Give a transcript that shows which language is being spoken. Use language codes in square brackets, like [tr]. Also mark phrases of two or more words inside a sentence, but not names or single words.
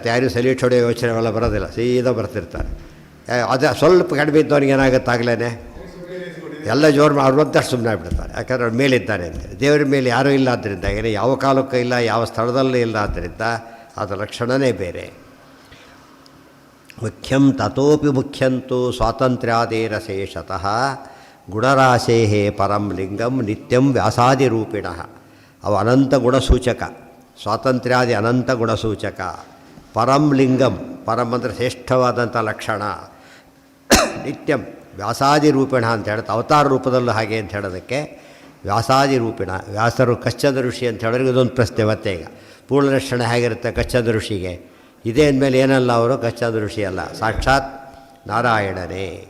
[kn] ಯಾರು ಸಲೀಟ್ ಹೊಡೆಯೋ ಯೋಚನೆಗಳೆಲ್ಲ ಬರೋದಿಲ್ಲ, ಸೀದಾ ಬರ್ತಿರ್ತಾರೆ. ಅದು ಸ್ವಲ್ಪ ಕಡಿಮೆ ಇದ್ದವ್ರಿಗೆ ಏನಾಗುತ್ತಾಗಲೇ ಎಲ್ಲ ಜೋರು ಅವ್ರಂತಷ್ಟು ಸುಮ್ಮನೆ ಆಗ್ಬಿಡ್ತಾರೆ. ಯಾಕಂದ್ರೆ ಅವ್ರ ಮೇಲಿದ್ದಾನೆ ಅಂತ. ದೇವರ ಮೇಲೆ ಯಾರೂ ಇಲ್ಲ, ಆದ್ದರಿಂದ ಏನೇ ಯಾವ ಕಾಲಕ್ಕೂ ಇಲ್ಲ, ಯಾವ ಸ್ಥಳದಲ್ಲೂ ಇಲ್ಲ. ಆದ್ದರಿಂದ ಅದು ಲಕ್ಷಣವೇ ಬೇರೆ. [sa] ಮುಖ್ಯಂ ತತೋಪಿ ಮುಖ್ಯಂತು ಸ್ವಾತಂತ್ರ್ಯಾದೇರಶೇಷತಃ ಗುಣರಾಶೇ ಪರಂ ಲಿಂಗಂ ನಿತ್ಯಂ ವ್ಯಾಸಾದಿರೂಪಿಣಃ. [kn] ಅವು ಅನಂತ ಗುಣಸೂಚಕ, ಸ್ವಾತಂತ್ರ್ಯಾದಿ ಅನಂತ ಗುಣಸೂಚಕ. [sa] ಪರಂ ಲಿಂಗಂ, [kn] ಪರಂ ಅಂದರೆ ಶ್ರೇಷ್ಠವಾದಂಥ ಲಕ್ಷಣ. [sa] ನಿತ್ಯಂ ವ್ಯಾಸಾದಿ ರೂಪಿಣ [kn] ಅಂತ ಹೇಳುತ್ತೆ, ಅವತಾರ ರೂಪದಲ್ಲೂ ಹಾಗೆ ಅಂತ ಹೇಳೋದಕ್ಕೆ [sa] ವ್ಯಾಸಾದಿ ರೂಪಿಣ. [kn] ವ್ಯಾಸರು ಕಚ್ಚದ ಋಷಿ ಅಂತ ಹೇಳಿದ್ರೆ ಇದೊಂದು ಪ್ರಶ್ನೆ ಮತ್ತೆ. ಈಗ ಪೂರ್ಣಲಕ್ಷಣ ಹೇಗಿರುತ್ತೆ ಕಚ್ಚದ ಋಷಿಗೆ? ಇದೇ ಅಂದಮೇಲೆ ಏನಲ್ಲ ಅವರು ಕಚ್ಚದ ಋಷಿ ಅಲ್ಲ, ಸಾಕ್ಷಾತ್ ನಾರಾಯಣನೇ.